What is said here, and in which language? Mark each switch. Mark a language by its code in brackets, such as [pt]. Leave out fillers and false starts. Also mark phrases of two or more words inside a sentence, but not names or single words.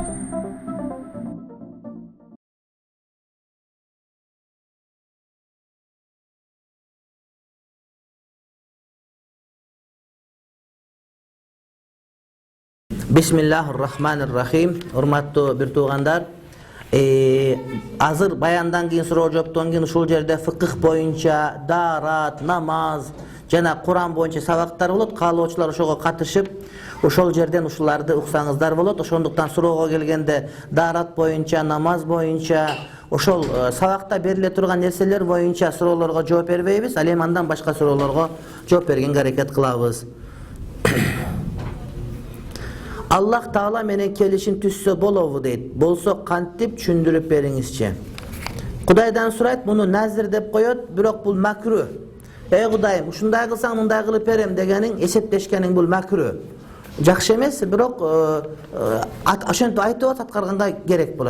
[ar] Bismillahirrahmanirrahim. [ky] Урматтуу бир туугандар. Азыр баяндан кийин суроо жоопtон кийин ушул жерде фыкых боюнча даарат, намаз жана Куран боюнча сабактар болот. Каалоочулар ошого катышып, ошол жерден ушуларды уксаңыздар болот. Ошондуктан суроого келгенде даарат боюнча, намаз боюнча, ошол сабакта бериле турган нерселер боюнча суроолорго жооп бербейбиз. Ал эми андан башка суроолорго жооп бергенге аракет кылабыз. Аллах Таала менен келишин түссө болобу дейт. Болсо кантип түшүндүрүп бериңизчи. Кудайдан сурайт, муну назир деп коёт, бирок бул макру. Кудайым, ушундай кылсаң мындай кылып берем дегениң, эсептешкениң бул макру. Жакшы эмес, бирок ошентип айтып аткарганга керек болот.